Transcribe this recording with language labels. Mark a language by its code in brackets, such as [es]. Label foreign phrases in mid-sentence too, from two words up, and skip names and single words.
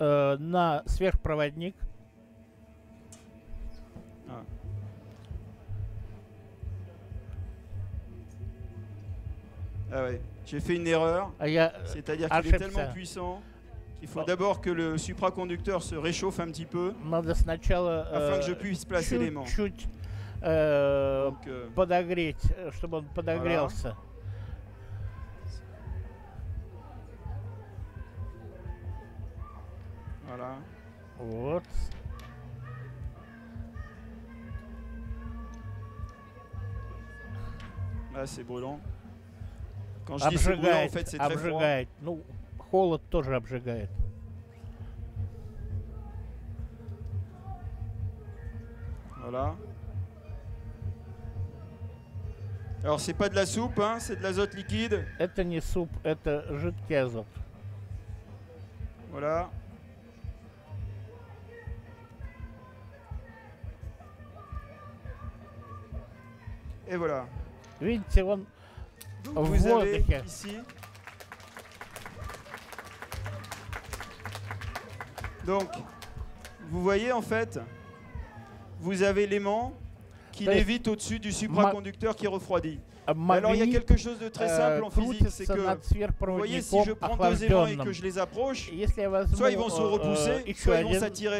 [fr] Ah ouais, j'ai fait une erreur, c'est-à-dire qu'il est tellement puissant qu'il faut d'abord que le supraconducteur se réchauffe un petit peu afin que je puisse placer l'aimant. [ru] Подогреть, чтобы он подогрелся. [fr] Voilà. [ru] Вот. [fr] Là, c'est brûlant. Quand je dis c'est brûlant, en fait, c'est très froid. [ru] Ну, холод тоже обжигает. [fr] Voilà. Alors c'est pas de la soupe, hein, c'est de l'azote liquide. [ru] Это не суп, это жидкий азот. [fr] Voilà. Et voilà. [ru] Видите, он [fr] Donc vous avez ici. Donc, vous voyez en fait, vous avez l'aimant qui lévite au-dessus du supraconducteur qui refroidit. Alors il y a quelque chose de très simple en physique, c'est que, vous voyez, si je prends deux aimants et que je les approche, soit ils vont se repousser, soit ils vont s'attirer.